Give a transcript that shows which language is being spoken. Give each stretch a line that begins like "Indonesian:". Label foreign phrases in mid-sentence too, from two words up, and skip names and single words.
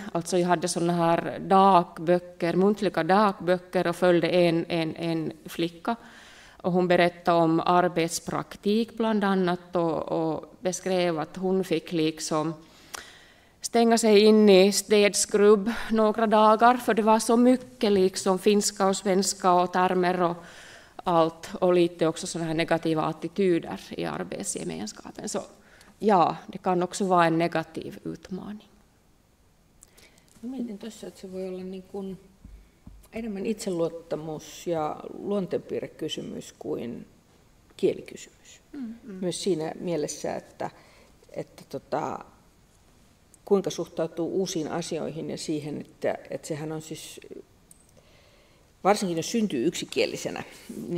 Swedish: Alltså jag hade sådana här dagböcker, muntliga dagböcker, och följde en flicka, och hon berättade om arbetspraktik bland annat, och beskrev att hon fick liksom stänga sig in i städskrubb några dagar, för det var så mycket liksom finska och svenska och termer och allt, och lite också sådana här negativa attityder i arbetsgemenskapen. Så ja, det kan också vara en negativ utmaning.
Finnish: Mietin tuossa, että se voi olla niin kuin enemmän itseluottamus ja luonteenpiirrekysymys kuin kielikysymys. Myös siinä mielessä, että kuinka suhtautuu uusiin asioihin ja siihen, että sehän on siis, varsinkin jos syntyy yksikielisenä, niin